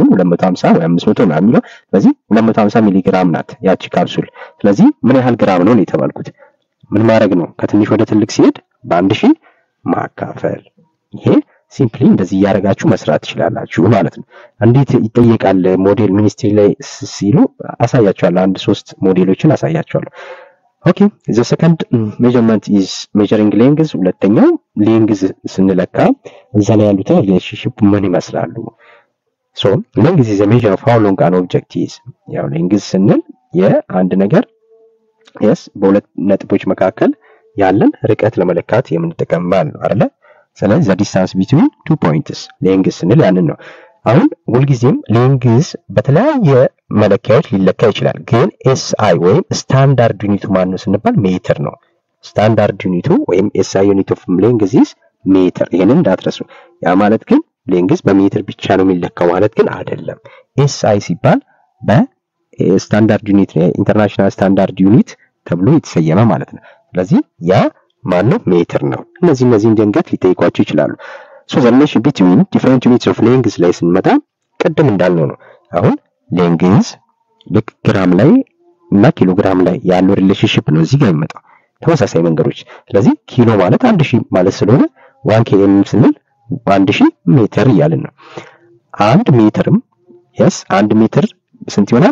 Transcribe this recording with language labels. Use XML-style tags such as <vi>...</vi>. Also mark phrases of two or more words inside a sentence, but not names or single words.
<am>250 ወይ 500 ነው የሚለው ስለዚህ 250 ሚሊ ግራም ናት ያቺ ካፕሱል። ስለዚህ ምን ያህል ግራም ነው የተባልኩት ምን ማድረግ ነው ከትንሽ ወደ ትልቅ ሲሄድ በ1000 ማካፈል። ይሄ ሲምፕሊ እንደዚህ ያረጋችሁ መስራት ትችላላችሁ ማለት ነው። እንዴት ይጠየቃል ሞዴል ሚኒስትሪ ላይ ሲሉ አሳያችኋለሁ። አንድ 3 ሞዴሎችን አሳያችኋለሁ። ኦኬ</am> <en>the second measurement is measuring length</en> <am>ሁለተኛው length ስንለካ እዛ ላይ ያሉት ሪሌሽንሺፕ ምን ይመስላሉ።</am> <en>so length is a measure of how long an object is</en> <am>ያው length ስንል የአንድ ነገር yes በሁለት ነጥቦች መካከል ያለን ርቀት ለመለካት የምንጠቀምበት ነው አይደል? ስለዚህ</am> <en>the distance between 2 points</en> <am>length ስንል ያንን ነው። አሁን ሁልጊዜም length በተለያየ መለኪያዎች ሊለካ ይችላል። ግን SI ወይም</am> <en>standard unit</en> <am>ማን ነው ስንባል ሜትር ነው።</am> <en>standard unit</en> <am>ወይም</am> <en>SI unit of length is meter።</en> <am>ይሄንን እንዳትረሱ። ያ ማለት ግን length በሜትር ብቻ ነው የሚለካው ማለት ግን አይደለም። SI ሲባል</am> <en>standard unit international standard unit</en> <am>ተብሎ የተሰየመ ማለት ነው። ስለዚህ ያ ማን ነው ሜትር ነው። እነዚህ ድንገት ሊጠይቋቸው ይችላሉ።</am> <en>so the relation between different units of length</en> <am>ላይ ስንመጣ ቀደም እንዳልነው ነው። አሁን length ልክ ግራም ላይ እና ኪሎግራም ላይ ያለው ሪሌሽንሺፕ ነው እዚህ ጋር የሚመጣው ተመሳሳይ መንገዶች። ስለዚህ ኪሎ ማለት 1000 ማለት ስለሆነ 1 km ስንል 1000 ሜትር እያልን ነው። 1 ሜትርም yes 1 ሜትር ስንት ይሆናል?</am>